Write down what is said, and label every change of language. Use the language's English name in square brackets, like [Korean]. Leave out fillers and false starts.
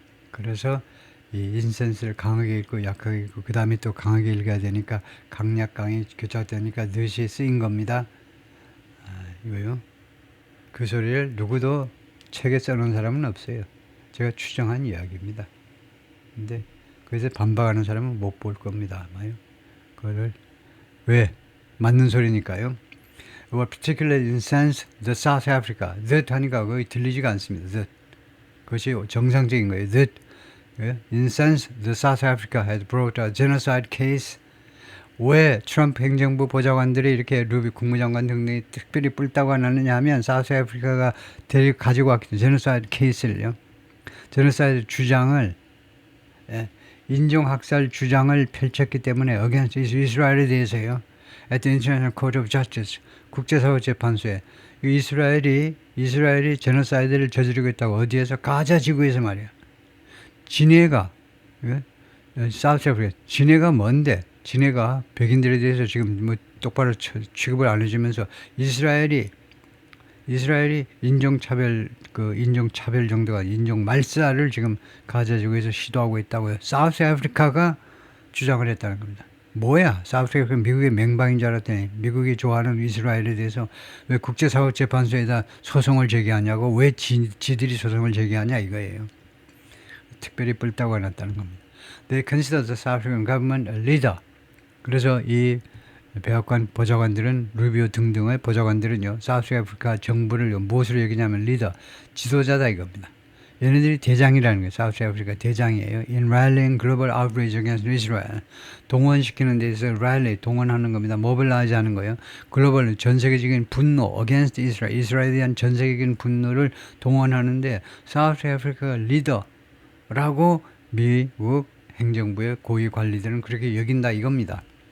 [Korean] 그래서 이 인센스를 강하게 읽고 약하게 읽고 그 다음에 또 강하게 읽어야 되니까 강약강이 교차되니까 넷이 쓰인 겁니다. 이거요. 그 소리를 누구도 책에 써놓은 사람은 없어요. 제가 추정한 이야기입니다. 근데 그래서 반박하는 사람은 못 볼 겁니다. 아마요. 그거를 왜 맞는 소리니까요. [English] What particularly incensed the South Africa. [Korean] That 하니까 거의 들리지가 않습니다. [English] That. [Korean] 그것이 정상적인 거예요. [English] That incensed the South Africa had brought a genocide case. [Korean] 왜 트럼프 행정부 보좌관들이 이렇게 루비 국무장관 등등이 특별히 뿔따고 하느냐 하면 사우스 아프리카가 가지고 왔기 제노사이드 케이스를요. 제노사이드 주장을 인종학살 주장을 펼쳤기 때문에 [English] against [Korean] 이스라엘에 대해서요. [English] At the International Court of Justice [Korean] 국제사법재판소에 이스라엘이 제노사이드를 저지르고 있다고 어디에서 가자 지구에서 말이야. 지네가 사우스 아프리카 지네가 뭔데? 지네가 백인들에 대해서 지금 뭐 똑바로 취급을 안 해주면서 이스라엘이 인종차별 정도가 인종 말살을 지금 가자 지구에서 시도하고 있다고요. 사우스 아프리카가 주장을 했다는 겁니다. 뭐야? 사우스 아프리카 미국의 맹방인 줄 알았더니 미국이 좋아하는 이스라엘에 대해서 왜 국제사법재판소에다 소송을 제기하냐고 왜 지들이 소송을 제기하냐 이거예요. 특별히 뿔따고 해놨다는 겁니다. [English] They consider the South African government a leader. [Korean] 그래서 이 백악관 보좌관들은 루비오 등등의 보좌관들은요. 사우스 아프리카 정부를 무엇으로 여기냐면 리더, 지도자다 이겁니다. 얘네들이 대장이라는 거예요. 사우스 아프리카 대장이에요. [English] In rallying global outrage against Israel. [Korean] 동원시키는 데 있어서 rally, 동원하는 겁니다. mobilize 하는 거예요. 글로벌 전 세계적인 분노 [English] against Israel. [Korean] 이스라엘에 대한 전 세계적인 분노를 동원하는데 사우스 아프리카 리더라고 미국 행정부의 고위 관리들은 그렇게 여긴다 이겁니다.